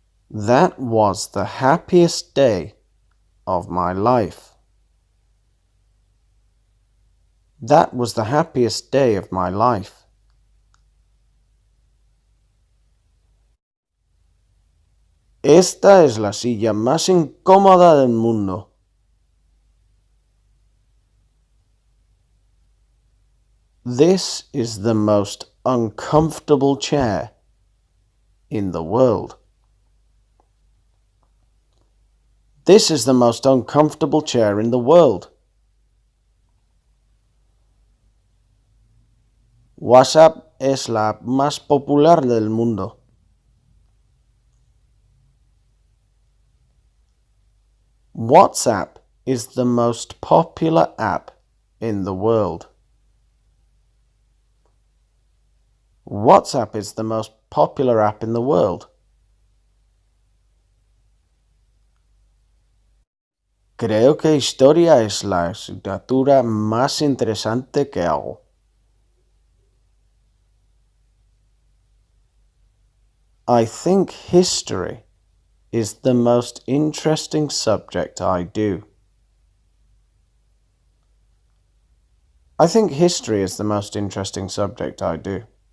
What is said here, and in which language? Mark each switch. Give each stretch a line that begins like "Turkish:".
English: That was the happiest day of my life. That was the happiest day of my life.
Spanish: Esta es la silla más incómoda del mundo.
English: This is the most uncomfortable chair in the world. This is the most uncomfortable chair in the world.
Spanish: WhatsApp es la app más popular del mundo.
English: WhatsApp is the most popular app in the world. WhatsApp is the most popular app in the world.
Spanish: Creo que historia es la asignatura más interesante que hago.
English: I think history is the most interesting subject I do. I think history is the most interesting subject I do.